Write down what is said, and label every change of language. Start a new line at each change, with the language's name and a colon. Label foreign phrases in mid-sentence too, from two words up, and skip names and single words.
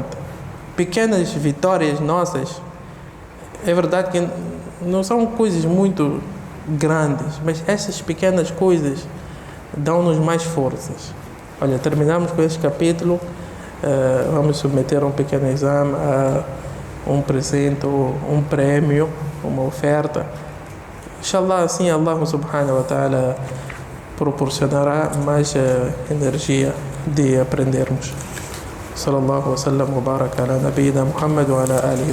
Portuguese: Pequenas vitórias nossas, é verdade que não são coisas muito grandes, mas essas pequenas coisas dão-nos mais forças. Olha, terminamos com este capítulo, vamos submeter a um pequeno exame, a um presente, um prêmio, uma oferta. Inshallah, assim Allah
Arabic: سبحانه وتعالى
Portuguese: proporcionará mais energia de aprendermos.
Arabic: صلى الله وسلم وبارك على نبينا محمد وعلى آله.